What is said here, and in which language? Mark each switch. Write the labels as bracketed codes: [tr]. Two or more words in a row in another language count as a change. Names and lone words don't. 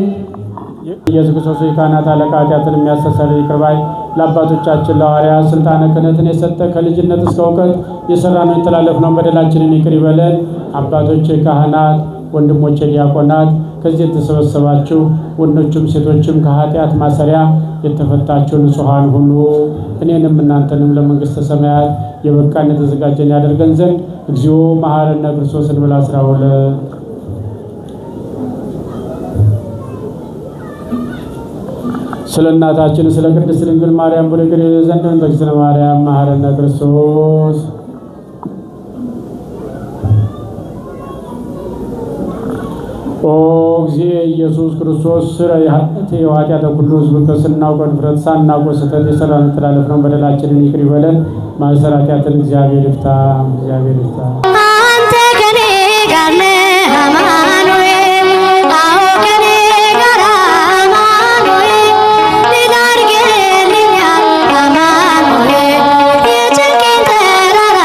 [am] ኢየሱስ ክርስቶስ የካህናት አለቃ ኃጢአትን የሚያስተሰርይ ይቅር ባይ ለአባቶቻችን ለሐዋርያት ስልጣነ ክህነትን የሰጠ ከልጅነት እስከ እውቀት የሠራነው የተላለፍነውን በደላችንን ይቅር ይበለን። አባቶቼ ካህናት፣ ወንድሞቼ ዲያቆናት፣ ከዚህ የተሰበሰባችሁ ወንዶችም ሴቶችም ከኃጢአት ማሰሪያ የተፈታችሁ ንጹሐን ሁሉ እኔንም እናንተንም ለመንግሥተ ሰማያት የበቃን የተዘጋጀን ያደርገን ዘንድ [gez] እግዚኦ መሐረነ ክርስቶስ [am] እንበል 12 ስለ እናታችን ስለ ቅድስት ድንግል ማርያም ብሎ ይቅር ይለን ዘንድ [gez] በእግዝእትነ ማርያም መሐረነ ክርስቶስ። ኦ እግዚእ ኢየሱስ ክርስቶስ ስረይ ኃጢአተ ኩሉ ሕዝብ [am] ስናውቅ ድፍረት ሳናውቅ ስህተት የሠራነውን የተላለፍነውን በደላችንን ይቅር ይበለን። ማእሰረ ኃጢአትን እግዚአብሔር ይፍታ። እግዚአብሔር ይፍታ። አንተ ከኔ ጋር ነህ አማኑኤል፣ አዎ ከኔ ጋር አማኑኤል፣ ድል አድርገህልኛል አማኑኤል፣ የጭንቄን ተራራ